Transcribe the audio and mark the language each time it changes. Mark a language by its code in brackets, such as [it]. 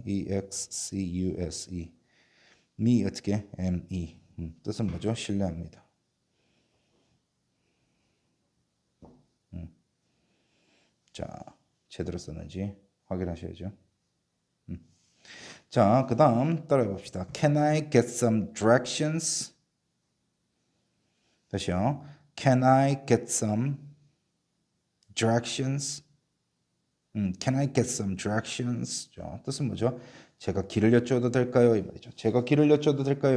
[ko] E-X-C-U-S-E. me 어떻게? M-E. 뜻은 뭐죠? 신뢰합니다. 자, 제대로 썼는지 확인하셔야죠. 자, 그 다음 따라해 봅시다. [en] Can I get some directions? [ko] 다시요. [en] Can I get some directions? Can I get some directions? [ko] 자, 뜻은 뭐죠? 제가 길을 여쭤도 될까요? 이 말이죠. 제가 길을 여쭤도 될까요?